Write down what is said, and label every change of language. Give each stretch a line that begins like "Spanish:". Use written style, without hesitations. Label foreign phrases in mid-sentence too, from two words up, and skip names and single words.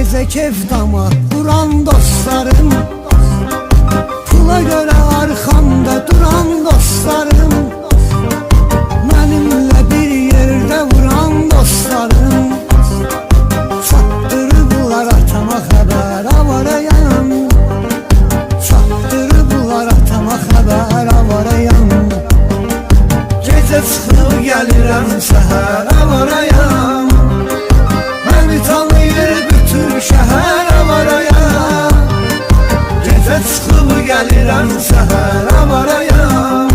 Turkish: kevdama duran dostlarım, pula göre arkamda duran dostlarım, benimle bir yerde vuran dostlarım,
Azerbaijani: çattırıblar atama haber avarayam, çattırıblar atama haber avarayam. Gece çıxıb gəlirəm səhər avarayam, məni tanıyır bütün şəhər avarayam. Gece çıxıb gəlirəm səhər avarayam,